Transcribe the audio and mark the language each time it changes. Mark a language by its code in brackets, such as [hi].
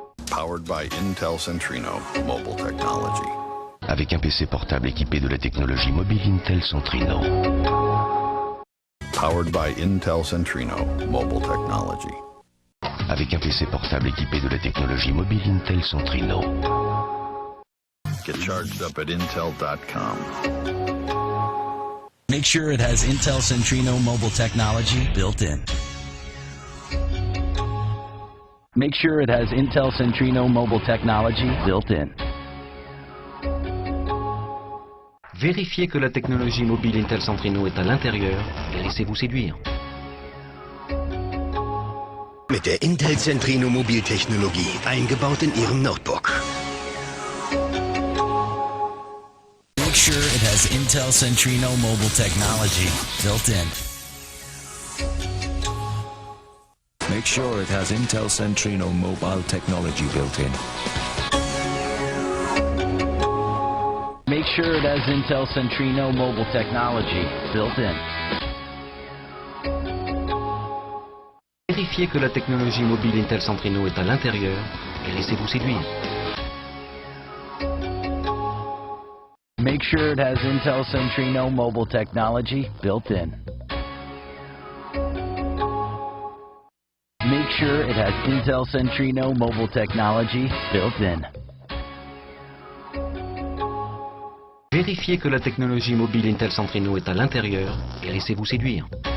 [en] Powered by Intel Centrino Mobile Technology. [fr] Avec un PC portable équipé de la technologie mobile Intel Centrino. [en] Powered by Intel Centrino Mobile Technology. [fr] Avec un PC portable équipé de la technologie mobile Intel Centrino. [en] Get charged up at intel.com. Make sure it has Intel Centrino Mobile Technology built in. Make sure it has Intel Centrino Mobile Technology built in. [fr] Vérifiez que la technologie mobile Intel Centrino est à l'intérieur et laissez-vous séduire. [de] Mit der Intel Centrino Mobiltechnologie eingebaut in Ihrem Notebook. [en] Make sure it has Intel Centrino Mobile Technology built in. Make sure it has Intel Centrino mobile technology built in. Make sure it has Intel Centrino mobile technology built in. [fr] Vérifiez que la technologie mobile Intel Centrino est à l'intérieur et laissez-vous séduire. [en] Make sure it has Intel Centrino mobile technology built in. Make sure it has Intel Centrino mobile technology built in. [fr] Vérifiez que la technologie mobile Intel Centrino est à l'intérieur et laissez-vous séduire.